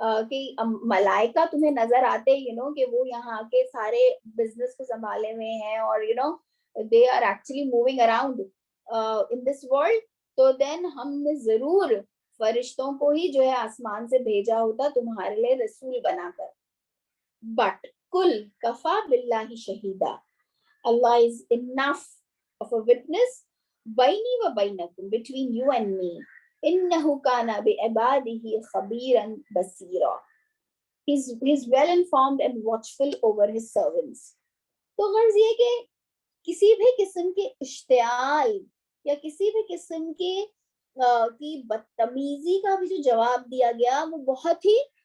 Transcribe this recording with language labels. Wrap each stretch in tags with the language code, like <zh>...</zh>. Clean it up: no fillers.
<ur>کہ ملائکہ تمہیں نظر آتے کہ وہ یہاں کے سارے بزنس کو سنبھالے ہوئے ہیں اور</ur> <en>they are actually moving around in this world,</en> <ur>تو دین ہم نے ضرور فرشتوں کو ہی جو ہے آسمان سے بھیجا ہوتا تمہارے لیے رسول بنا کر.</ur> <ar>بٹ کل کفا باللہ شہیدہ,</ar> <en>Allah is enough of a witness</en> <ar>بینی و بینکم,</ar> <en>between you and me,</en> <ar>انہ کان بعبادہ خبیرا بصیرا,</ar> <en>he's well informed and watchful over his servants.</en> <ur>تو غرض یہ کہ کسی بھی قسم کے اشتعال یا کسی بھی قسم کی بدتمیزی کا بھی جو جواب دیا گیا وہ بہت ہی</ur>